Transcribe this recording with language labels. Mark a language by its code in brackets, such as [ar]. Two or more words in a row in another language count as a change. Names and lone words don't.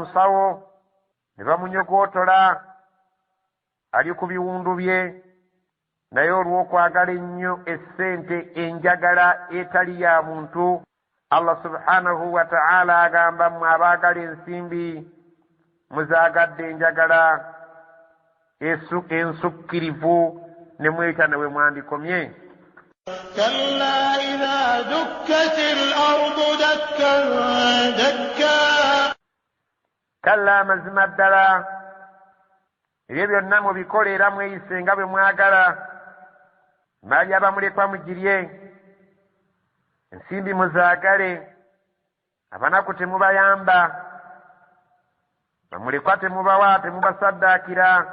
[lg] nsawo ne bamunyogootola, ali ku biwundu bye, naye olw'okwagala ennyo essente, enjagala etali ya muntu, [ar] الله سبحانه وتعالى [lg] agamba mmwe abaagala ensimbi muzaagadde enjagala ensukkirivu, ne mweta ne bwe mwandikomye. [ar] كلا إذا دكت الأرض دكا دكا Kalla, [lg] mazima ddala ebyo byonna mubikole era mweyise nga bwe mwagala. Maali abamulekwa mugirye, ensimbi muzaagale, abanaku temubayamba, bamulekwa temubawa, temubasaddaakira.